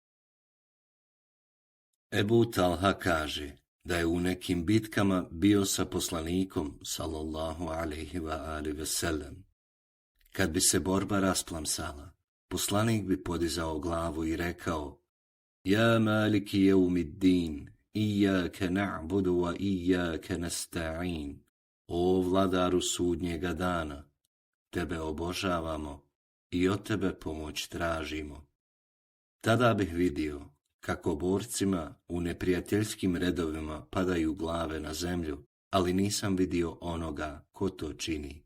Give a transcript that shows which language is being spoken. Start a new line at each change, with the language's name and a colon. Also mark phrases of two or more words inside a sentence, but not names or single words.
Bosnian: Ebu Talha kaže da je u nekim bitkama bio sa poslanikom
Arabic: صلى الله عليه وآله وسلم.
Bosnian: Kad bi se borba rasplamsala, poslanik bi podizao glavu i rekao:
Arabic: يا مالك يوم الدين، إياك نعبد وإياك نستعين.
Bosnian: O vladaru sudnjega dana, tebe obožavamo i od tebe pomoć tražimo. Tada bih vidio kako borcima u neprijateljskim redovima padaju glave na zemlju, ali nisam vidio onoga ko to čini.